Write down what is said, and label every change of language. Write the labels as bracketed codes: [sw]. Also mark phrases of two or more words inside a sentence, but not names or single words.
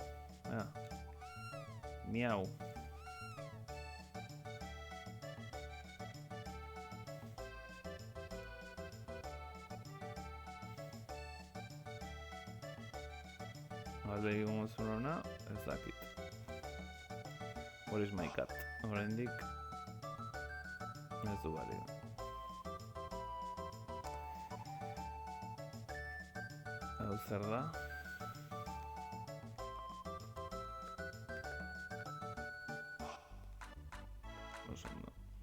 [eu] Miau. Alde egingo zuen hona, ez dakit. [en] Where is my cat? [eu] Oraindik ez du balio. Hau zer da? Oso ondo.